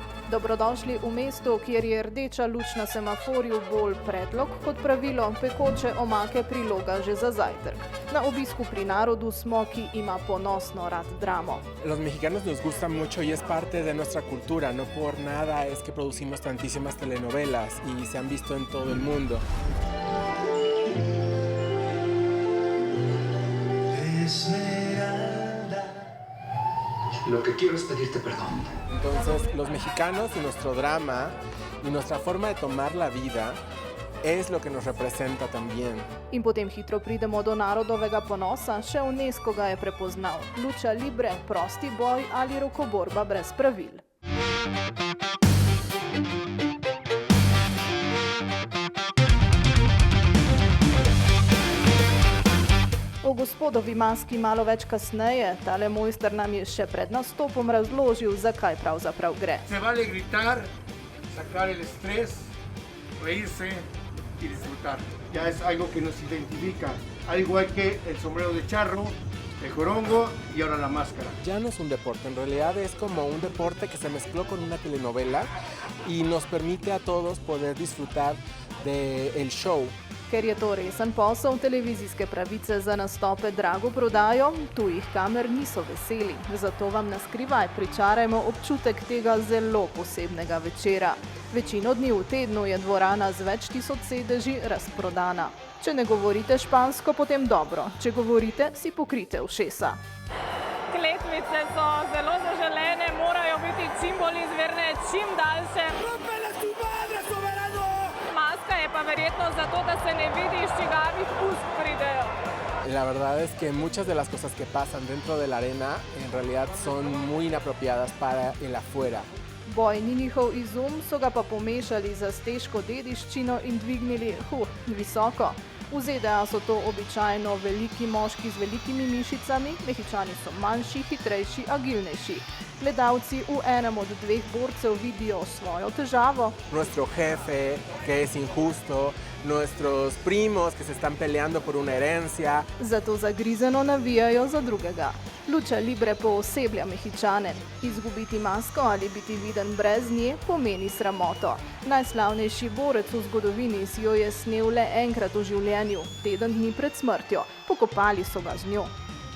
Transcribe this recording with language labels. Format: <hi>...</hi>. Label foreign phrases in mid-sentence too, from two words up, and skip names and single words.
<sl>Dobrodošli v mestu, kjer je rdeča luč na semaforju bolj predlog kot pravilo, pekoče omake priloga že za zajtrk. Na obisku pri narodu smo, ki ima ponosno rad dramo.</sl> <es>Los mexicanos nos gusta mucho y es parte de nuestra cultura, no por nada es que producimos tantísimas telenovelas y se han visto en todo el mundo. Lo que quiero es pedirte perdón. Entonces, los mexicanos y nuestro drama y nuestra forma de tomar la vida es lo que nos representa también.</es> <sl>In potem hitro pridemo do narodovega ponosa, še UNESCO ga je prepoznal.</sl> <es>Lucha libre,</es> <sl>prosti boj ali rokoborba brez pravil. O gospodovi maski malo več kasneje, tale mojster nam je še pred nastopom razložil, zakaj pravzaprav gre.</sl> <es>Se vale gritar, sacar el estrés, reírse y disfrutar. Ya es algo que nos identifica, al igual que el sombrero de charro, el jorongo y ahora la máscara. Ya no es un deporte, en realidad es como un deporte que se mezcló con una telenovela y nos permite a todos poder disfrutar del show.</es> <sl>Ker je to resen posel, televizijske pravice za nastope drago prodajo, tujih kamer niso veseli. Zato vam na skrivaj pričarajmo občutek tega zelo posebnega večera. Večino dni v tednu je dvorana z več tisoč sedeži razprodana. Če ne govorite špansko, potem dobro. Če govorite, si pokrite ušesa. Kletvice so zelo zaželene, morajo biti čim bolj izvirne, čim daljše. Maska je pa verjetno zato, da se ne vidi, iz čigavih ust pridejo.</sl> <es>La verdad es que muchas de las cosas que pasan dentro de la arena en realidad son muy inapropiadas para el afuera.</es> <sl>Boj ni njihov izum, so ga pa pomešali z azteško dediščino in dvignili, visoko. V ZDA so to običajno veliki moški z velikimi mišicami, Mehičani so manjši, hitrejši, agilnejši. Gledalci v enem od dveh borcev vidijo svojo težavo.</sl> <es>Nuestro jefe, que es injusto, nuestros primos, que se están peleando por una herencia.</es> <sl>Zato zagrizeno navijajo za drugega.</sl> <es>Lucha libre</es> <sl>pooseblja Mehičane. Izgubiti masko ali biti viden brez nje pomeni sramoto. Najslavnejši borec v zgodovini si jo je snel le enkrat v življenju, teden dni pred smrtjo. Pokopali so ga z njo.</sl>